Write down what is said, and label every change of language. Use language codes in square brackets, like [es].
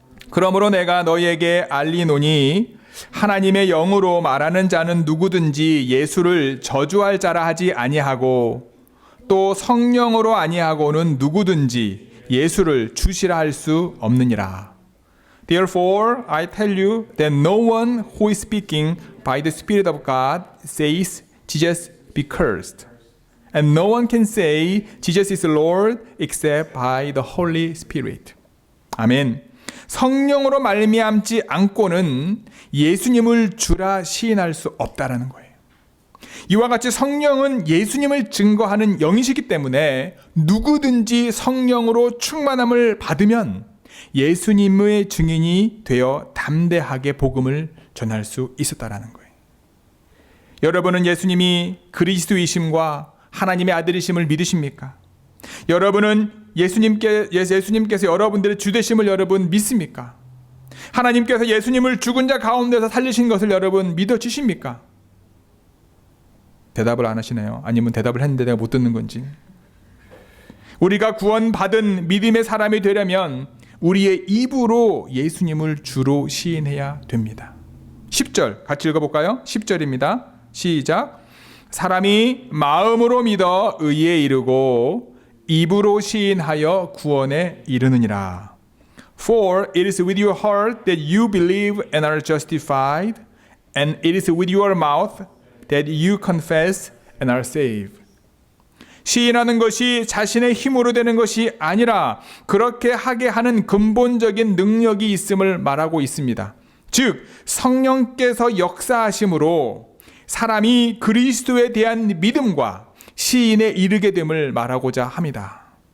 [ko] 그러므로 내가 너희에게 알리노니 하나님의 영으로 말하는 자는 누구든지 예수를 저주할 자라 하지 아니하고 또 성령으로 아니하고는 누구든지 예수를 주시라 할 수 없느니라. [en] Therefore I tell you that no one who is speaking by the Spirit of God says Jesus be cursed. And no one can say Jesus is Lord except by the Holy Spirit. [ko] 아멘. 성령으로 말미암지 않고는 예수님을 주라 시인할 수 없다라는 거예요. 이와 같이 성령은 예수님을 증거하는 영이시기 때문에 누구든지 성령으로 충만함을 받으면 예수님의 증인이 되어 담대하게 복음을 전할 수 있었다라는 거예요. 여러분은 예수님이 그리스도이심과 하나님의 아들이심을 믿으십니까? 여러분은 예수님께서 여러분들의 주되심을 여러분 믿습니까? 하나님께서 예수님을 죽은 자 가운데서 살리신 것을 여러분 믿어지십니까? 대답을 안 하시네요. 아니면 대답을 했는데 내가 못 듣는 건지. 우리가 구원받은 믿음의 사람이 되려면 우리의 입으로 예수님을 주로 시인해야 됩니다. 10절 같이 읽어볼까요? 10절입니다. 시작. 사람이 마음으로 믿어 의에 이르고 입으로 시인하여 구원에 이르느니라. [en] For it is with your heart that you believe and are justified, and it is with your mouth that you confess and are saved. [ko] 시인하는 것이 자신의 힘으로 되는 것이 아니라 그렇게 하게 하는 근본적인 능력이 있음을 말하고 있습니다. 즉 성령께서 역사하심으로 사람이 그리스도에 대한 믿음과 시인에 이르게 됨을 말하고자 합니다.